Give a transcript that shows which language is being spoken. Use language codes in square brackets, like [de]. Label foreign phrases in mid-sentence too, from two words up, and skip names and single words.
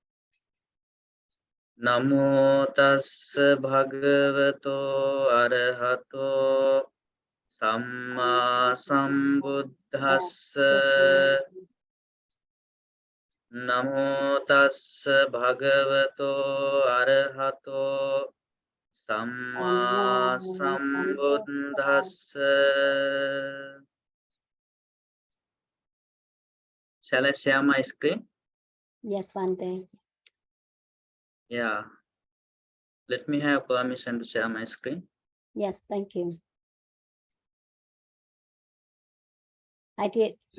[pi] Namo tassa bhagavato arahato samma sambuddhassa. Namo tassa bhagavato arahato samma sambuddhassa. [en] Shall I share my screen? Yes, Bhante. Yeah. Let me have permission to share my screen. Yes, thank you. I did.